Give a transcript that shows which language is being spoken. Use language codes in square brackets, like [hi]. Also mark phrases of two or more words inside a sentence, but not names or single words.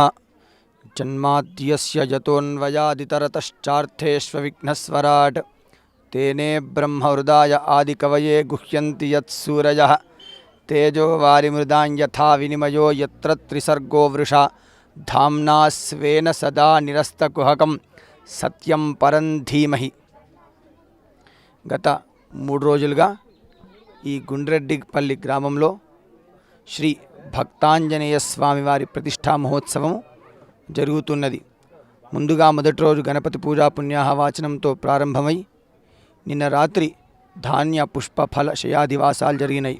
[sa] जन्माद्यस्य यतोऽन्वयादितरतश्चार्थेष्वविघ्नस्वराट् तेने ब्रह्महृदाय आदिकवये गुह्यन्ति यत्सूरयः तेजो वारिमृदां यथा विनिमयो यत्र त्रिसर्गो वृषा धाम्ना स्वेन सदा निरस्तकुहकं सत्यं परं धीमहि। [te] గత 3 రోజులుగా ఈ గుండ్రెడ్డిపల్లి గ్రామంలో శ్రీ భక్తాంజనేయ స్వామి వారి ప్రతిష్టా మహోత్సవం జరుగుతున్నది. ముందుగా మొదటి రోజు గణపతి పూజా పుణ్యాహవాచనంతో ప్రారంభమై నిన్న రాత్రి ధాన్య పుష్ప ఫల శయాదివాసాలు జరిగినాయి.